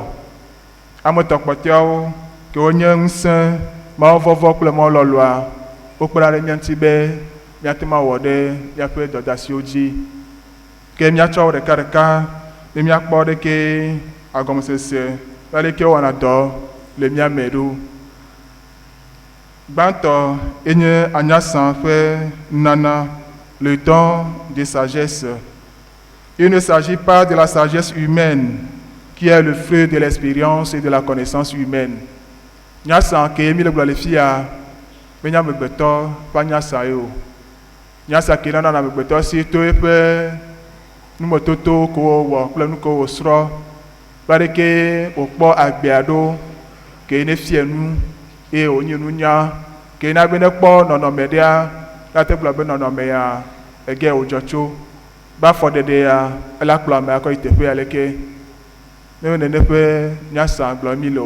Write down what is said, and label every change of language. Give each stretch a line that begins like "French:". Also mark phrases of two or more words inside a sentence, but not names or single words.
Ewe: Ame etɔ̃ kpɔtɔeawo ke wonye ŋusẽ Mawu vɔvɔ kple Mawu lɔlɔa wokpena ɖe mía ŋuti be míate ŋu awɔ ɖe míaƒe dɔdeasiwo dzi. Ke míatsɔ wo ɖekaɖeka be míakpɔ ɖeke agɔmesese aleke wɔna dɔ le mía me ɖo. Gbãtɔ enye anyasã ƒe nunana,
French: le don de sagesse. Il ne s'agit pas de la sagesse humaine qui est le fruit de l'expérience et de la connaissance humaine.
Ewe: Nyasã ke mi le gblɔ le fia be nye amegbetɔ ƒe anyasã ye o. Nyasã ke nana amegbetɔ si to eƒe numetoto ko wòwɔ kple nu ko wòsrɔ̃. Va ɖeke wòkpɔ agbea ɖo ke ne fia nu eye wònye nunya ke na be ne kpɔ nɔnɔme ɖea late gblɔ be nɔnɔme ya ege wòdzɔ tso be afɔɖeɖe ya ela kplɔ ame akɔ yi teƒe aleke ne nene ƒe nyasã gblɔ mi le o.